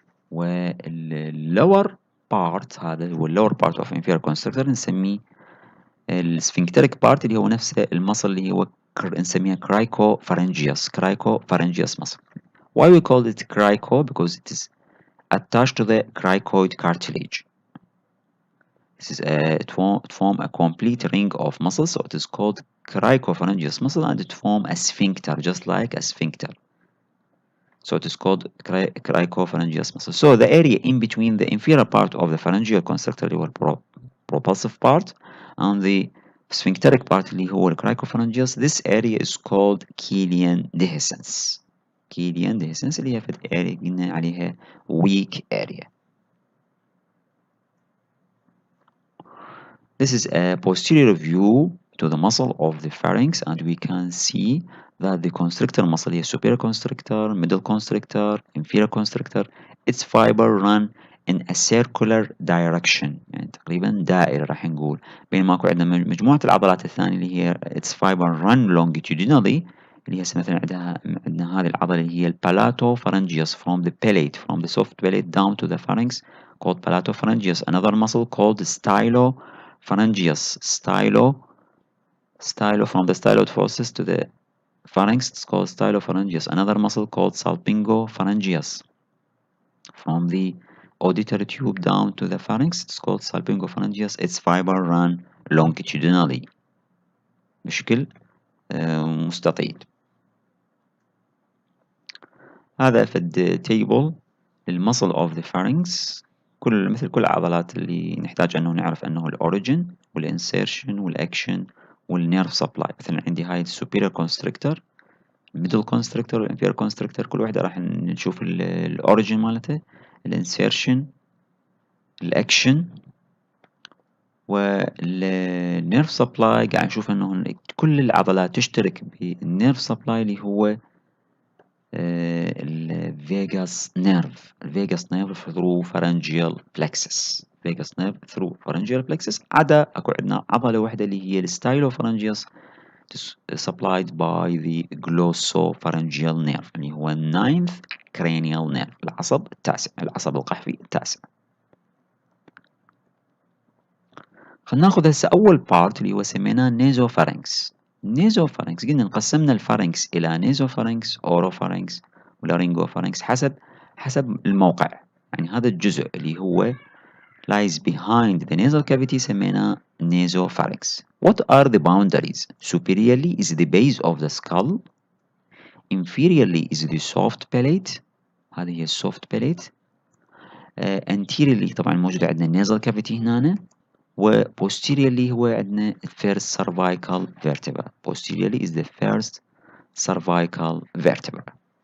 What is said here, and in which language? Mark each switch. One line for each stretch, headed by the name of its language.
Arabic: والlower part هذا هو
English: lower part of inferior constrictor
Arabic: نسميه السفنكتريك بارت اللي هو نفسه المصل اللي هو نسميها cricopharyngeus muscle.
English: Why we call it crico? Because it is attached to the cricoid cartilage. This is it form a complete ring of muscles, so it is called cricopharyngeus muscle, and it form a sphincter, just like a sphincter. So it is called cricopharyngeus muscle. So the area in between the inferior part of the pharyngeal constrictor
Arabic: اللي هو
English: propulsive part and the sphincteric part اللي هو cricopharyngeus, this area is called Killian dehiscence.
Arabic: اللي هي في area قلنا عليها weak area.
English: This is a posterior view to the muscle of the pharynx, and we can see that the constrictor muscle is superior constrictor, middle constrictor, inferior constrictor. Its fiber run in a circular direction,
Arabic: يعني تقريبا دائرة راح نقول. بينما اكو عندنا مجموعة العضلات الثانية اللي هي
English: its fiber run longitudinally،
Arabic: اللي هي مثلا عندنا هذه العضلة اللي هي palatopharyngeus
English: from the palate, from the soft palate down to the pharynx, called palatopharyngeus. Another muscle called stylopharyngeus. Stylo from the styloid process to the pharynx, it's called stylopharyngeus. Another muscle called salpingopharyngeus from the auditory tube down to the pharynx. It's called salpingopharyngeus. Its fiber run longitudinally
Arabic: بشكل مستطيل. هذا فد table للmuscle of the pharynx. مثل كل العضلات اللي نحتاج أنه نعرف أنه الأوريجين والإنسيرشن والأكشن والنيرف سبلاي. مثلا عندي هاي السوبيريور كونستريكتور، الميدل كونستريكتور والانفيريور كونستريكتور. كل واحدة راح نشوف الأوريجين مالته، الإنسيرشن، الأكشن، والنيرف سبلاي. قاعد نشوف أنه كل العضلات تشترك بالنيرف سبلاي اللي هو الفيجاس نيرف.
English: الفيجاس nerve through pharyngeal plexus. Vagus nerve through pharyngeal plexus.
Arabic: عدا اكو عندنا عضلة واحدة اللي هي الستايلوفارنجيوس
English: supplied by the glossopharyngeal nerve
Arabic: اللي هو
English: ninth cranial nerve،
Arabic: العصب التاسع، العصب القحفي التاسع. خلينا ناخذ هسه اول بارت اللي هو سميناه نيزوفارنكس. نيزوفارنكس قلنا قسمنا الفارنكس الى نيزوفارنكس، اوروفارنكس، ولارينجوفارنكس حسب الموقع. يعني هذا الجزء اللي هو
English: lies behind the nasal cavity
Arabic: سميناه nasopharynx.
English: What are the boundaries? Superiorly is the base of the skull. Inferiorly is the soft palate.
Arabic: هذه هي السوفت palate. Anteriorly طبعا موجود عندنا nasal cavity هنا.
English: و posteriorly هو عندنا first cervical vertebra. Posteriorly is the first cervical vertebra.